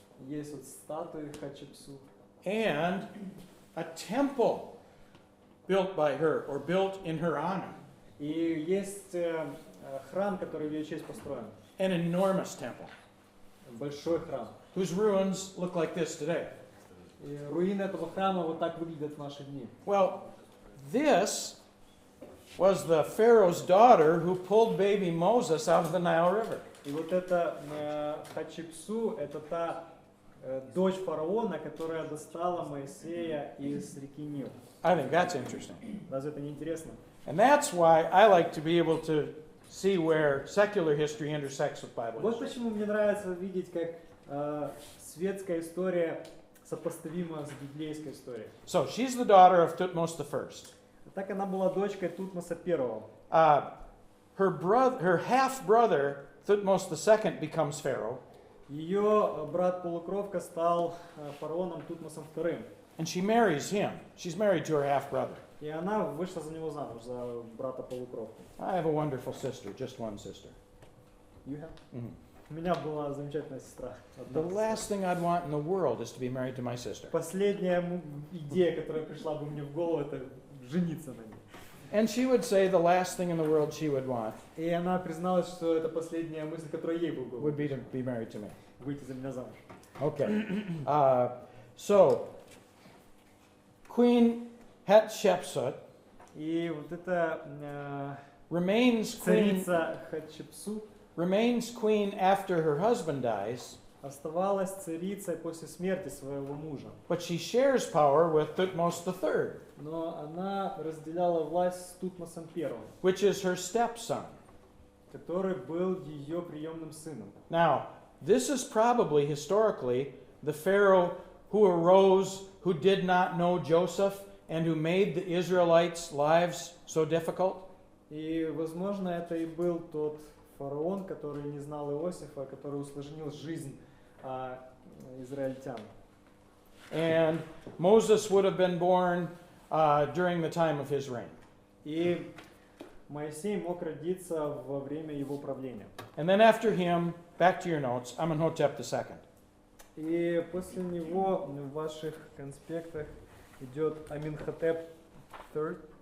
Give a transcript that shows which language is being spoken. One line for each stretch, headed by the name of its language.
Russian: Есть вот статуи Хатшепсу.
English: and a temple built by her or built in her honor.
Russian: И есть храм, который в ее честь построен.
English: An enormous temple,
Russian: Большой храм.
English: whose ruins look like this today.
Russian: И руины этого храма вот так выглядят в наши дни.
English: Well, this was the Pharaoh's daughter who pulled baby Moses out of the Nile River.
Russian: И вот эта Хатшепсу, это та дочь фараона, которая достала Моисея из реки Нил.
English: I think that's interesting.
Russian: Разве это не интересно?
English: And that's why I like to be able to see where secular history intersects with Bible
Russian: Вот
English: history.
Russian: почему мне нравится видеть, как светская история сопоставима с библейской историей.
English: So she's the daughter of Thutmose I.
Russian: Так она была дочкой Тутмоса I.
English: Her half-brother, Thutmose II, becomes Pharaoh,
Russian: Ее брат-полукровка стал фараоном Тутмосом II.
English: and she marries him. She's married to her half-brother.
Russian: И она вышла за него замуж, за брата-полукровку.
English: I have a wonderful sister, just one sister. You have? Mhm.
Russian: У меня была замечательная сестра.
English: The last thing I'd want in the world is to be married to my sister.
Russian: Последняя идея, которая пришла бы мне в голову, это жениться на ней.
English: And she would say the last thing in the world she would want
Russian: И она призналась, что это последняя мысль, которая ей была в голову.
English: would be to be married to me.
Russian: Выйти за меня замуж.
English: Okay. So, Queen Hatshepsut
Russian: И вот эта
English: remains queen
Russian: царица Хатшепсу
English: after her husband dies,
Russian: оставалась царицей после смерти своего мужа.
English: but she shares power with Thutmose III,
Russian: Но она разделяла власть с Тутмосом I,
English: which is her stepson.
Russian: который был ее приемным сыном.
English: Now, this is probably historically the Pharaoh who arose, who did not know Joseph, and who made the Israelites' lives so difficult.
Russian: И, возможно, это и был тот фараон, который не знал Иосифа, который усложнил жизнь израильтян.
English: And Moses would have been born during the time of his reign.
Russian: И Моисей мог родиться во время его правления.
English: And then after him, back to your notes, Amenhotep II.
Russian: И после него в ваших конспектах идет Аминхотеп III.